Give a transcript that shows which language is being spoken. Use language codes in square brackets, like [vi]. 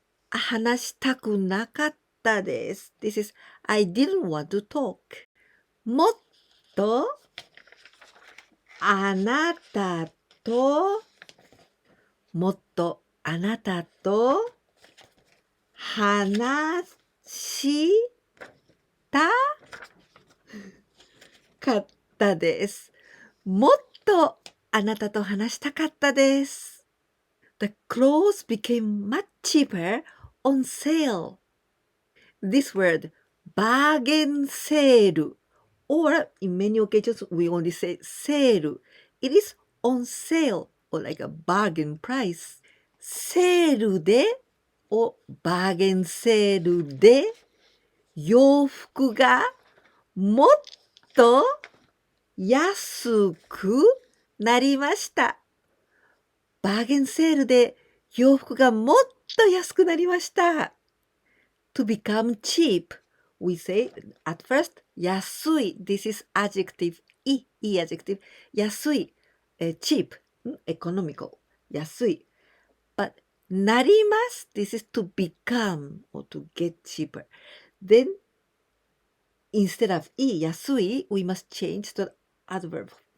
[ja] 話したくなかったです。 [en] This is I didn't want to talk. [ja] もっとあなたともっとあなたと話したかったです。もっとあなたと話したかったです。 [en] The clothes became much cheaper on sale. This word, bargain sale, or in many occasions we only say sale. It is on sale, or like a bargain price. [ja] セールで、or バーゲンセールで、洋服がもっと安くなりました。バーゲンセールで洋服がもっと安くなりました。 [en] To become cheap, we say at first 安い。 This is adjective, E adjective. 安い、cheap, economical, 安い。 But なります。 This is to become or to get cheaper. Then instead of 安い, we must change to adverb.